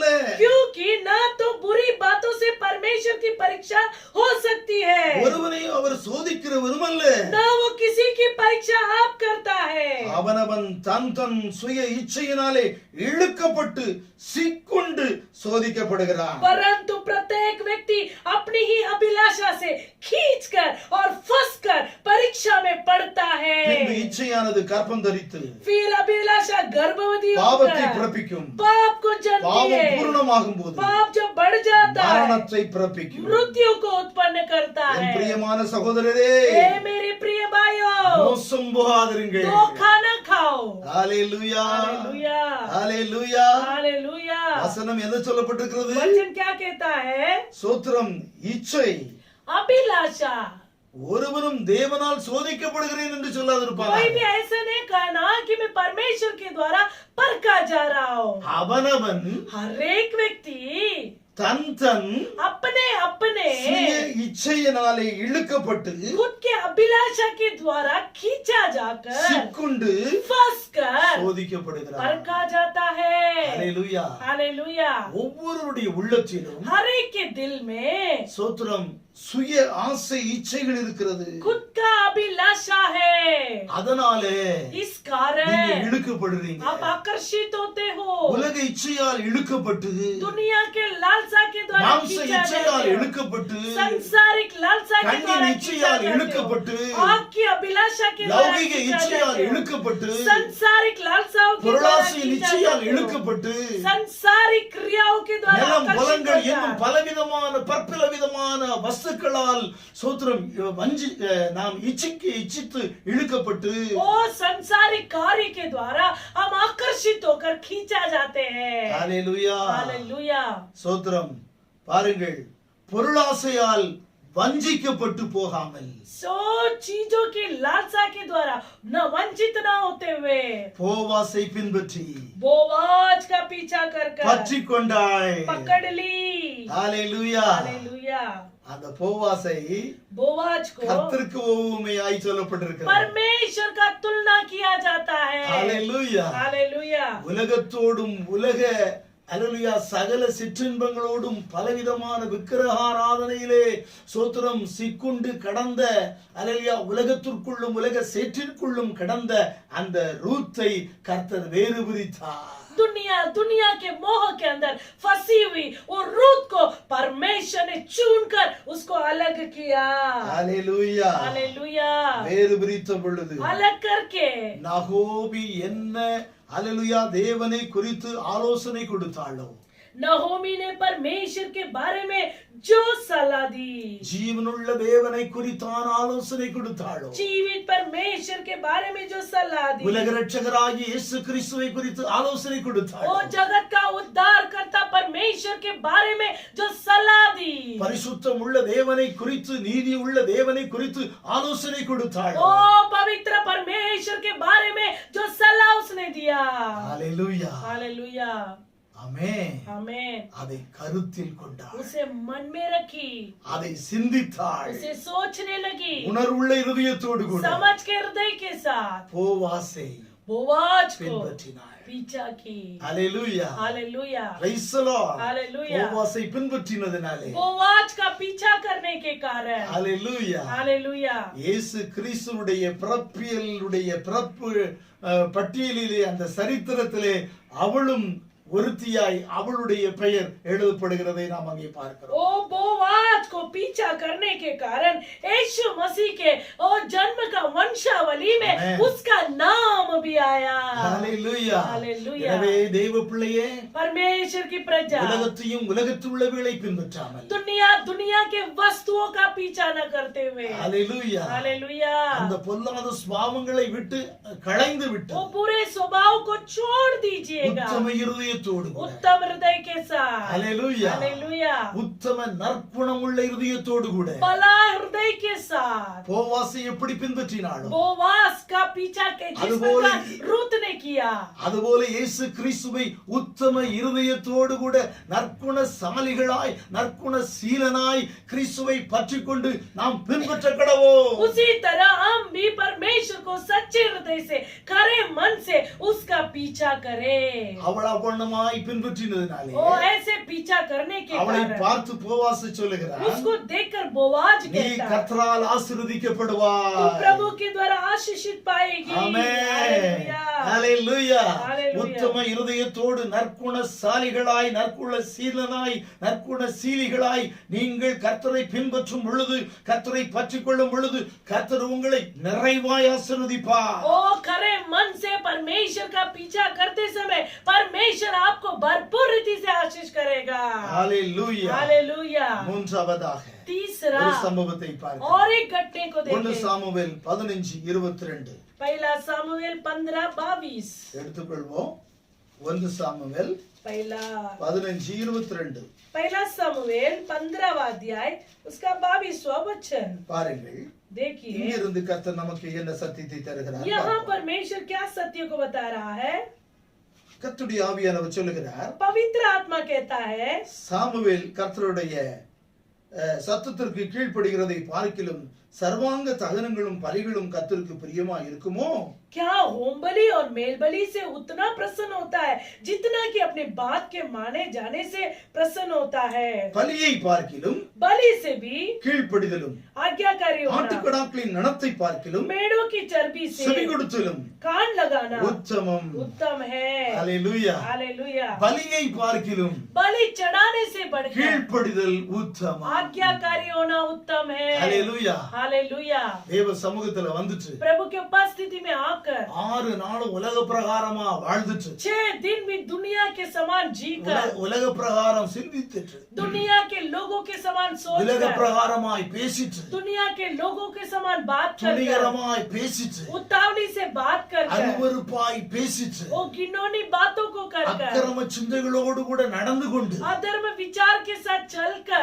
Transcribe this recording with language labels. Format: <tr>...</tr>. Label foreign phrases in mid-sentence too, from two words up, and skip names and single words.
<hi>क्योंकि ना तो बुरी बातों से परमेश्वर की परीक्षा हो सकती है,</hi> <ta>ஒருவனையும் அவர் சோதிக்கிறவரும் அல்ல.</ta> <hi>ना वो किसी की परीक्षा आप करता है.</hi> <ta>அவனவன் தன் சுய இச்சையினாலே இழுக்கப்பட்டு சிக்குண்டு சோதிக்கப்படுகிறான்.</ta> <hi>परंतु प्रत्येक व्यक्ति अपनी ही अभिलाषा से खींचकर और फंसकर परीक्षा में पड़ता है.</hi> <ta>பின்பு இச்சையானது கர்ப்பம் தரித்து</ta> <hi>फिर अभिलाषा गर्भवती</hi> <ta>பாவத்தை</ta> <hi>होकर</hi> <ta>பிறப்பிக்கும்.</ta> <hi>पाप को जन्मती</hi> <ta>பாவம்</ta> <hi>है.</hi> <ta>பூரணமாகும் போது</ta> <hi>पाप जब बढ़ जाता है</hi> <ta>மரணத்தை பிறப்பிக்கும்.</ta> <hi>मृत्यु को उत्पन्न करता</hi> <ta>என்</ta> <hi>है.</hi> <ta>பிரியமான சகோதரரே,</ta> <hi>ए मेरे प्रिय भाइयों,</hi> <ta>மோசம் போகாதிருங்கள்.</ta> <hi>धोखा न खाओ.</hi> <ta>ஹalleluya</ta> <hi>हालेलुया.</hi> <ta>ஹalleluya.</ta> <hi>हालेलुया.</hi> <ta>வசனம் என்ன சொல்லப்பட்டிருக்கிறது?</ta> <hi>वचन क्या कहता है?</hi> <ta>சோத்திரம் இச்சை.</ta> <hi>अभिलाषा.</hi> <ta>ஒருவனும் தேவனால் சோதிக்கப்படுகிறேன் என்று சொல்லாதிருப்பான்.</ta> <hi>कोई भी ऐसा नहीं कहना कि मैं परमेश्वर के द्वारा परखा जा रहा हूँ.</hi> <ta>அவனவன்</ta> <hi>हर एक व्यक्ति</hi> <ta>தன்</ta> <hi>अपने अपने</hi> <ta>சுய இச்சையினாலே இழுக்கப்பட்டு</ta> <hi>खुद के अभिलाषा के द्वारा खींचा जाकर</hi> <ta>சிக்குண்டு</ta> <hi>फंसकर</hi> <ta>சோதிக்கப்படுகிறான்.</ta> <hi>परखा जाता है.</hi> <ta>ஹalleluya.</ta> <hi>हालेलुया.</hi> <ta>ஒவ்வொருவருடைய உள்ளத்திலும்</ta> <hi>हर एक के दिल में</hi> <ta>சோத்திரம் சுய ஆசை இச்சைகள் இருக்கிறது.</ta> <hi>खुद का अभिलाषा है.</hi> <ta>அதனாலே</ta> <hi>इस कारण</hi> <ta>நீங்க இழுக்கப்படுறீங்க.</ta> <hi>आप आकर्षित होते हो.</hi> <ta>உலக இச்சையால் இழுக்கப்பட்டு,</ta> <hi>दुनिया के लालसा के द्वारा</hi> <ta>மாம்ச</ta> <hi>खींचा</hi> <ta>இச்சையால்</ta> <hi>जाते हो.</hi> <ta>இழுக்கப்பட்டு,</ta> <hi>संसारिक लालसा के</hi> <ta>கண்ணின்</ta> <hi>द्वारा</hi> <ta>இச்சையால்</ta> <hi>खींचा</hi> <ta>இழுக்கப்பட்டு,</ta> <hi>जाते हो. आँख की अभिलाषा के द्वारा</hi> <ta>லௌகிக</ta> <hi>खींचा</hi> <ta>இச்சையால்</ta> <hi>जाते हो.</hi> <ta>இழுக்கப்பட்டு,</ta> <hi>संसारिक लालसाओं के द्वारा</hi> <ta>பொருளாசையின்</ta> <hi>खींचा</hi> <ta>இச்சையால்</ta> <hi>जाते हो.</hi> <ta>இழுக்கப்பட்டு,</ta> <hi>संसारिक क्रियाओं के द्वारा</hi> <ta>நிலம்</ta> <hi>आकर्षित</hi> <ta>புலங்கள்</ta> <hi>होता</hi> <ta>என்னும்</ta> <hi>है.</hi> <ta>பலவிதமான பற்பல விதமான வஸ்துக்களால் சோத்திரம் நாம் இச்சித்து இழுக்கப்பட்டு,</ta> <hi>वो संसारिक कार्य के द्वारा हम आकर्षित होकर खींचा जाते हैं.</hi> <ta>ஹalleluya.</ta> <hi>हालेलुया.</hi> <ta>சோத்திரம் பாருங்கள், பொருளாசையால் வஞ்சிக்கப்பட்டு போகாமல்,</ta> <hi>सो चीजों की लालसा के द्वारा न वंचित न होते हुए</hi> <ta>போவாசை பின்பற்றி</ta> <hi>बोवाज का पीछा कर</hi> <ta>பற்றி கொண்டாய்.</ta> <hi>पकड़ ली.</hi> <ta>ஹalleluya.</ta> <hi>हालेलुया.</hi> <ta>அந்த போவாசை</ta> <hi>बोवाज को</hi> <ta>கர்த்தருக்கு உவமையாய் சொல்லப்பட்டிருக்கிறது.</ta> <hi>परमेश्वर का तुलना किया जाता है.</hi> <ta>ஹalleluya.</ta> <hi>हालेलुया.</hi> <ta>உலகத்தோடும் அல்லேலூயா சகல சிற்றின்பங்களோடும் பலவிதமான விக்கிரகாராதனையிலே சோத்திரம் சிக்குண்டு கடந்த அல்லேலூயா உலகத்திற்குள்ளும் உலக சேற்றிற்குள்ளும் கடந்த அந்த ரூத்தை கர்த்தர் வேறு பிரித்தார்.</ta> <hi>दुनिया के मोह के अंदर फंसी हुई वो रूत को परमेश्वर ने चुनकर उसको अलग किया.</hi> <ta>ஹalleluya.</ta> <hi>हालेलुया.</hi> <ta>வேறு பிரித்த பொழுது</ta> <hi>अलग करके</hi> <ta>நகோமி என்ன அல்லேலூயா தேவனை குறித்து ஆலோசனை கொடுத்தாளோ,</ta> <hi>नहोमी ने परमेश्वर के बारे में जो सलाह दी,</hi> <ta>ஜீவனுள்ள தேவனை குறித்தான ஆலோசனை கொடுத்தாளோ,</ta> <hi>जीवित परमेश्वर के बारे में जो सलाह दी,</hi> <ta>உலக இரட்சகராகிய இயேசு கிறிஸ்துவை குறித்து ஆலோசனை</ta> <hi>वो</hi> <ta>கொடுத்தாளோ,</ta> <hi>जगत का उद्धार करता परमेश्वर के बारे में जो सलाह दी,</hi> <ta>பரிசுத்தம் உள்ள தேவனை குறித்து, நீதி உள்ள தேவனை குறித்து ஆலோசனை கொடுத்தாளோ.</ta> <hi>ओ पवित्र परमेश्वर के बारे में जो सलाह उसने दिया।</hi> <ta>ஹalleluya,</ta> <hi>हालेलुया,</hi> <ta>ஆமென்.</ta> <hi>आमेन।</hi> <ta>அதை கருத்தில் கொண்டாள்,</ta> <hi>उसे मन में रखी,</hi> <ta>அதை சிந்தித்தாள்,</ta> <hi>उसे सोचने लगी,</hi> <ta>உணர்வுள்ள இருதயத்தோடு கூட</ta> <hi>समझ के हृदय के साथ</hi> <ta>போவாசை</ta> <hi>बोआज को</hi> <ta>பின்பற்றினாள்.</ta> <hi>पीछा की।</hi> <ta>ஹalleluya,</ta> <hi>हालेलुया,</hi> <en>praise the Lord.</en> <hi>हालेलुया।</hi> <ta>போவாசை பின்பற்றினதினாலே,</ta> <hi>बोआज का पीछा करने के कारण,</hi> <ta>ஹalleluya,</ta> <hi>हालेलुया,</hi> <ta>இயேசு கிறிஸ்துவுடைய பிறப்பு பட்டியலிலே, அந்த சரித்திரத்திலே அவளும் ஒருத்தியாய் அவளுடைய பெயர் எழுதப்படுகிறதை நாம் அங்கே பார்க்கிறோம்.</ta> <hi>ओ बोआज को पीछा करने के कारण यीशु मसीह के और जन्म का वंशावली में Amen. उसका नाम भी आया।</hi> <ta>ஹalleluya,</ta> <hi>हालेलुया।</hi> <ta>எனவே தேவ பிள்ளையே,</ta> <hi>परमेश्वर की प्रजा</hi> <ta>உலகத்தையும் உலகத்தில் உள்ளவைகளை பின்பற்றாமல்,</ta> <hi>दुनिया के वस्तुओं का पीछा न करते हुए,</hi> <ta>ஹalleluya,</ta> <hi>हालेलुया,</hi> <ta>அந்த பொல்லாத சுபாவங்களை விட்டு களைந்து விட்டு</ta> <hi>वो बुरे स्वभाव को छोड़ दीजिएगा</hi> <ta>உத்தம இருதயத்தோடு கூட,</ta> <hi>उत्तम हृदय के साथ,</hi> <ta>ஹalleluya,</ta> <hi>हालेलुया,</hi> <ta>உத்தம நற்குணம் உள்ள இருதயத்தோடு கூட</ta> <hi>भला हृदय के साथ</hi> <ta>போவாசை எப்படி பின்பற்றினாலும்,</ta> <hi>बोवास का पीछा के जिस</hi> <ta>அதுபோல-</ta> <hi>प्रकार रूत ने किया,</hi> <ta>அதுபோல இயேசு கிறிஸ்துவை உத்தம இருதயத்தோடு கூட நற்குணசாலிகளாய் நற்குணசீலனாய் கிறிஸ்துவை பற்றிக்கொண்டு நாம் பின்பற்ற கடவோம்.</ta> <hi>उसी तरह हम भी परमेश्वर को सच्चे हृदय से खरे मन से उसका पीछा करें।</hi> <ta>அவள் அவ்வண்ணமாய் பின்பற்றினதினாலே</ta> <hi>वो ऐसे पीछा करने के</hi> <ta>அவளை</ta> <hi>कारण</hi> <ta>பார்த்து போவாசு சொல்லுகிறார்,</ta> <hi>उसको देखकर बोआज</hi> <ta>நீ</ta> <hi>कहता,</hi> <ta>கர்த்தரால்</ta> <hi>तू</hi> <ta>ஆசீர்வதிக்கப்படுவாய்.</ta> <hi>प्रभु के द्वारा आशीषित पाएगी।</hi> <ta>ஆமென்,</ta> <hi>हालेलुया,</hi> <ta>ஹalleluya. ஹalleluya. உத்தம இருதயத்தோடு நற்குணசாலிகளாய் நற்குணசீலனாய் நற்குணசீலிகளாய் நீங்கள் கர்த்தரை பின்பற்றும் பொழுது, கர்த்தரை பற்றிக்கொள்ளும் பொழுது, கர்த்தர் உங்களை நிறைவாய் ஆசீர்வதிப்பார்.</ta> <hi>ओ खरे मन से परमेश्वर का पीछा करते समय परमेश्वर आपको भरपूर रीति से आशीष करेगा।</hi> <ta>ஹalleluya.</ta> <hi>हालेलुया।</hi> <ta>மூன்றாவதாக</ta> <hi>तीसरा</hi> <ta>ஒரு சம்பவத்தை பார்க்கிறோம்.</ta> <hi>और एक घटने को 1 देखें।</hi> <ta>சாமுவேல் 15:22</ta> <hi>पहला सामुएल 15:22,</hi> <ta>எடுத்துக்கொள்வோம். 1 சாமுவேல்</ta> <hi>पहला 15:22 पहला सामुएल 15वां अध्याय उसका 22वां वचन</hi> <ta>பாருங்கள்.</ta> <hi>देखिए।</hi> <ta>இங்கிருந்து கர்த்தர் நமக்கு என்ன சத்தியத்தை தருகிறார்</ta> <hi>यहाँ</hi> <ta>பார்ப்போம்.</ta> <hi>परमेश्वर क्या सत्य को बता रहा है।</hi> <ta>கர்த்தருடைய ஆவியானவர் சொல்லுகிறார்,</ta> <hi>पवित्र आत्मा कहता है,</hi> <ta>சாமுவேல் கர்த்தருடைய சத்தத்திற்கு கீழ்ப்படுகிறதை பார்க்கிலும் சர்வாங்க தகனங்களும் பலிகளும் கர்த்தருக்கு பிரியமா இருக்குமோ?</ta> <hi>क्या होम बलि और मेल बलि से उतना प्रसन्न होता है जितना कि अपने बात के माने जाने से प्रसन्न होता है।</hi> <ta>பலியை பார்க்கிலும்</ta> <hi>बलि से भी</hi> <ta>கீழ்ப்படிதலும்,</ta> <hi>आज्ञाकारी होना,</hi> <ta>ஆட்டுக்கடாக்களின் நனத்தை பார்க்கிலும்</ta> <hi>मेढ़ों की चर्बी से</hi> <ta>செவி கொடுத்தலும்</ta> <hi>कान लगाना</hi> <ta>உத்தமம்.</ta> <hi>उत्तम है।</hi> <ta>ஹalleluya.</ta> <hi>हालेलुया।</hi> <ta>பலியை பார்க்கிலும்</ta> <hi>बलि चढ़ाने से बढ़कर</hi> <ta>கீழ்ப்படிதல் உத்தமம்.</ta> <hi>आज्ञाकारी होना उत्तम है।</hi> <ta>ஹalleluya.</ta> <hi>हालेलुया।</hi> <ta>தேவ சமூகத்துல வந்துச்சு</ta> <hi>प्रभु के उपस्थिति में आकर</hi> <ta>6 நாளும் உலக பிரகாரமா வாழ்ந்துச்சு,</ta> <hi>6 दिन भी दुनिया के समान जीकर,</hi> <ta>உலக பிரகாரம் சிந்தித்துட்டு,</ta> <hi>दुनिया के लोगों के समान</hi> <ta>உலக</ta> <hi>सोचकर,</hi> <ta>பிரகாரமாய் பேசிட்டு,</ta> <hi>दुनिया के लोगों के समान बात कर,</hi> <ta>துணிகரமாய் பேசிட்டு,</ta> <hi>उतावली से बात कर,</hi> <ta>அருவருப்பாய் பேசிட்டு,</ta> <hi>वो घिनौनी बातों को कर,</hi> <ta>அக்கிரம சிந்தைகளோடு கூட நடந்து கொண்டு</ta> <hi>अधर्म विचार के साथ चलकर</hi>